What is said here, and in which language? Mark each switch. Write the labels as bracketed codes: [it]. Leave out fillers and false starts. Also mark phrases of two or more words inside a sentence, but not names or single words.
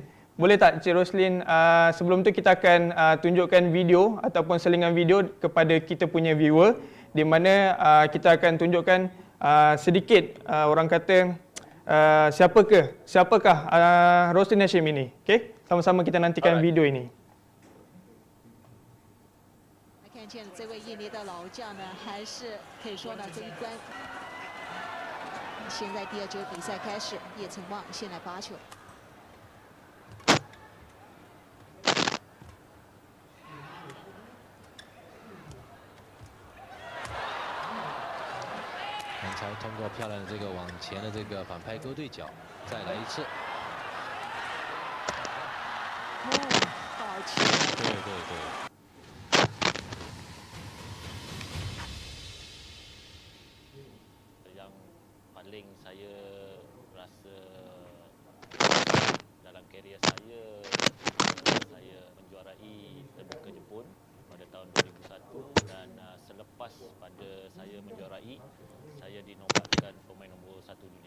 [ms] Boleh tak Encik Roslyn, sebelum tu kita akan tunjukkan video ataupun selingan video kepada kita punya viewer, di mana kita akan tunjukkan sedikit orang kata siapakah Roslyn Hashim ini. Okey, sama-sama kita nantikan video ini. [zh] 见这位印尼的老将呢，还是可以说呢，这一关现在第2局比赛开始，叶成旺先来发球。刚才通过漂亮的这个往前的这个反拍勾对角，再来一次。好球！对。 [ms] paling saya rasa dalam karier saya menjuarai terbuka Jepun pada tahun 2001, dan selepas pada saya menjuarai, saya dinobatkan pemain nombor 1 dunia.